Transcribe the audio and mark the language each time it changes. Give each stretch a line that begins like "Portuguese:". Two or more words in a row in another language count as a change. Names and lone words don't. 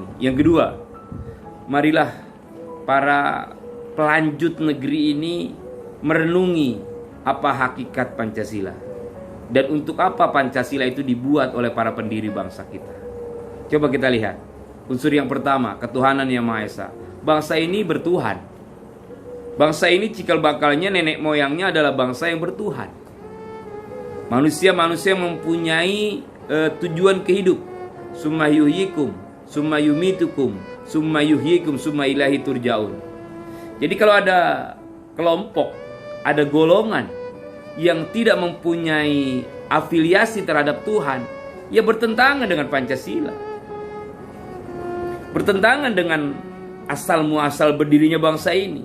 Indonesian: Yang kedua, marilah para pelanjut negeri ini merenungi apa hakikat Pancasila dan untuk apa Pancasila itu dibuat oleh para pendiri bangsa kita. Coba kita lihat unsur yang pertama, ketuhanan yang Maha Esa. Bangsa ini bertuhan. Bangsa ini cikal bakalnya, nenek moyangnya adalah bangsa yang bertuhan. Manusia mempunyai tujuan kehidup.
Arabic: ثم يحييكم ثم يميتكم ثم يحييكم ثم إليه ترجعون.
Indonesian: Jadi kalau ada kelompok, ada golongan yang tidak mempunyai afiliasi terhadap Tuhan, ya bertentangan dengan Pancasila, bertentangan dengan asal muasal berdirinya bangsa ini.